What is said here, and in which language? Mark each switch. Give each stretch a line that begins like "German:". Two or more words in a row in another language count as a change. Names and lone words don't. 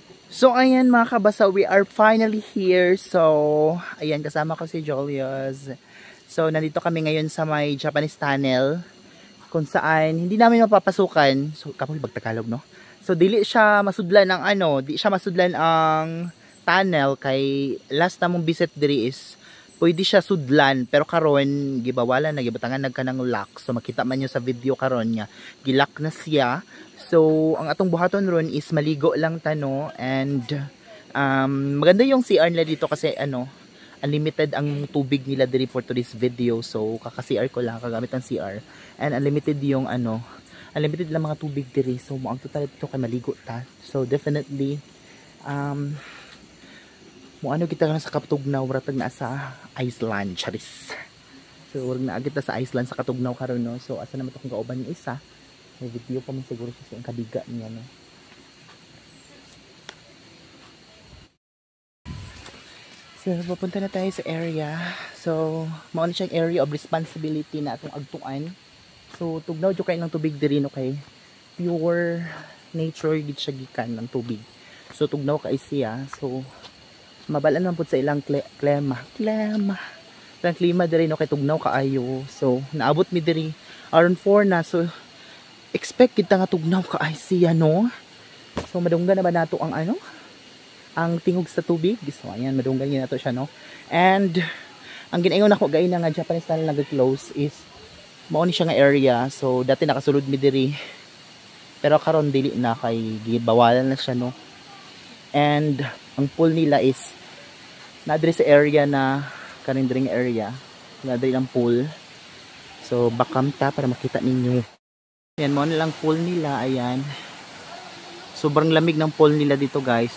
Filipino: So ayan mga kabasa,
English: we are finally here.
Filipino: So ayan, kasama ko si Julius. So nandito kami ngayon sa may Japanese tunnel kung saan hindi namin mapapasukan. So kapag Tagalog, no?
Cebuano: So dili siya masudlan ang di siya masudlan ang tunnel kay last namong visit diri is pwede siya sudlan pero karon gibawalan na gibutangan nagkanang lock. So makita man niyo sa video karon nga gilak na siya. So ang atong buhaton ron is maligo lang tano and
Filipino: maganda yung CR nila dito kasi
Cebuano: unlimited ang tubig nila diri
English: for today's video.
Cebuano: So kaka-CR ko lang kagamit ng CR and unlimited yung unlimited lang mga tubig diri. So ang total dito kay maligo ta. So definitely kita na sa Katugnaw, ratag na sa Iceland, charis. So, warag na agad sa Iceland sa Katugnaw karon, no? So, asa naman ito kung kauban yung isa. May video pa man siguro siya sa kadiga niya, no? So,
Filipino: papunta na tayo sa area.
Cebuano: So, mauna siyang
English: area of responsibility
Cebuano: na atong agtuan. So, tugnaw dyo kayo ng tubig diri, no? Kay
English: pure nature
Cebuano: gid siya gikan ng tubig. So, tugnaw kay siya. So, mabalan man po sa ilang klima diri no kay tugnaw kaayo. So naabot mi diri around 4 na, so expect kita nga tugnaw kaay siya, no? So madunggan na ba nato ang ang tingog sa tubig. So ayan, madunggan gyud nato siya, no? And ang ginaingon nako gay na nga Japanese tunnel nag-close is mao ni siya nga area. So dati nakasulod mi diri pero karon dili na kay gibawalan na siya, no? And ang pool nila is na-address sa area na karindring area. Na-address ang pool. So bakam ta para makita ninyo. Ayan mo na lang pool nila. Ayan.
Filipino: Sobrang lamig ng pool nila dito, guys.